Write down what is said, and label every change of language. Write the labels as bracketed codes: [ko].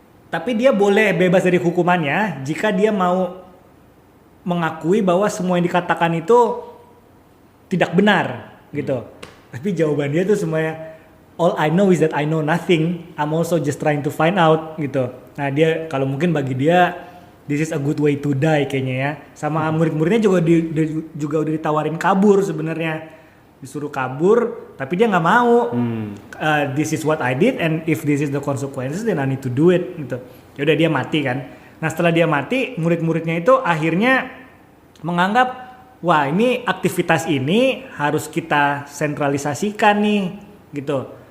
[id] Tapi dia boleh bebas dari hukumannya jika dia mau mengakui bahwa semua yang dikatakan itu tidak benar, gitu. Tapi jawaban dia tuh semuanya, [en] all I know is that I know nothing. I'm also just trying to find out, gitu. [id] Nah, dia kalau mungkin bagi dia [en] this is a good way to die [id] kayaknya ya. Sama murid-muridnya juga udah ditawarin kabur sebenarnya. Disuruh kabur, tapi dia nggak mau. [en] This is what I did and if this is the consequences then I need to do it gitu. [id] Ya udah dia mati kan. Nah, setelah dia mati, murid-muridnya itu akhirnya menganggap wah, ini aktivitas ini harus kita sentralisasikan nih gitu.